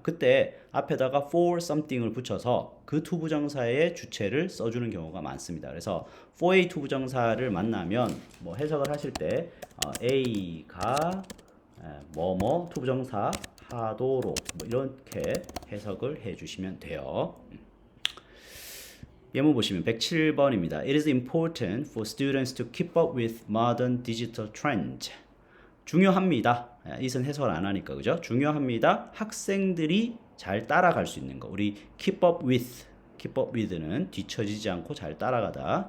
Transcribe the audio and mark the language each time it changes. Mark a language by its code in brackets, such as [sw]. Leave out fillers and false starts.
[ko] 그때 앞에다가 for something을 붙여서 그 투부정사의 주체를 써주는 경우가 많습니다. 그래서 for a 투부정사를 만나면 뭐 해석을 하실 때 A가 뭐뭐 투부정사 하도록 뭐 이렇게 해석을 해주시면 돼요. 예문 보시면 107번입니다. [en] It is important for students to keep up with modern digital trends. [ko] 중요합니다. 이선 해석을 안 하니까 그죠? 중요합니다. 학생들이 잘 따라갈 수 있는 거. 우리 keep up with는 뒤처지지 않고 잘 따라가다.